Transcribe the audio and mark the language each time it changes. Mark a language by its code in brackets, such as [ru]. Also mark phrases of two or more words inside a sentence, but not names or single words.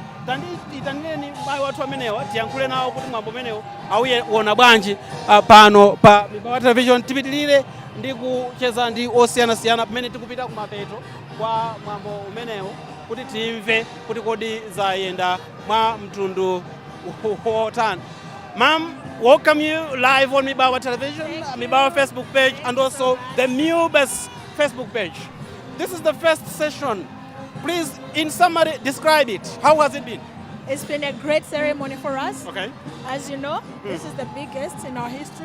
[ny] Tanditanireni mayi wathu amenewa tiyankhule nawo kuti mwambo amenewo auona bwanji pano pa MUBAS television. Tipitirire ndi kucheza ndi osiyanasiyana pamene tikupita kumapeto kwa mwambo umenewo kuti timve kuti kodi zayenda mwa mtundu wotani. [en] Ma'am, welcome you live on MUBAS television, MUBAS Facebook page, and also the MUBAS Facebook page. This is the first session. Please, in summary, describe it. How has it been? It's been a great ceremony for us. Okay. As you know, this is the biggest in our history.